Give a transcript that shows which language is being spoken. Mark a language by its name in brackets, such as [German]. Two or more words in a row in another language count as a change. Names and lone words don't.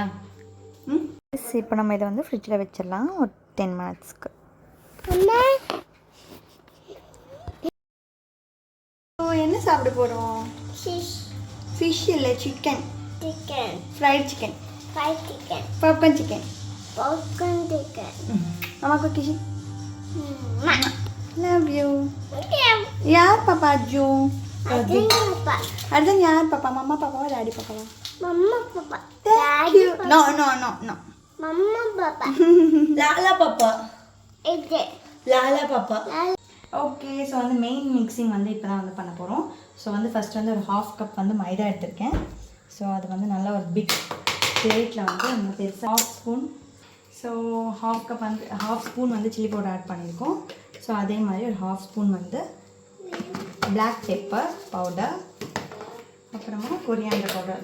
[Tamil] இப்போ நம்ம இதை வந்து ஃப்ரிட்ஜில் வச்சிடலாம் ஒரு 10 மினிட்ஸ்க்கு. என்ன சாப்பிட போகிறோம்? ஃபிஷ் இல்லை, சிக்கன். [English] fried chicken, popcorn chicken. [Tamil] அம்மாக்கு கிஷி [English] love you. [Tamil] யார் பாப்பா? அஜு. அர்ஜுன் யார் பாப்பா? மம்மா பாப்பாவா டாடி பாப்பாவா? Mama papa. [English] Thank you. No. Mama papa. Lala papa. Ede. Lala papa. [Tamil] ஓகே. ஸோ வந்து [English] main mixing [Tamil] வந்து இப்போ தான் வந்து பண்ண போகிறோம். ஸோ வந்து ஃபஸ்ட் வந்து ஒரு 1/2 கப் வந்து மைதா எடுத்திருக்கேன். ஸோ அது வந்து நல்லா ஒரு [English] big plate [Tamil] வந்து நம்ம பெருசாக 1/2 ஸ்பூன். ஸோ 1/2 கப் வந்து 1/2 ஸ்பூன் வந்து [English] chilli powder add [Tamil] பண்ணியிருக்கோம். ஸோ அதே மாதிரி ஒரு 1/2 ஸ்பூன் வந்து [English] black pepper powder, [Tamil] அப்புறமா [English] coriander powder.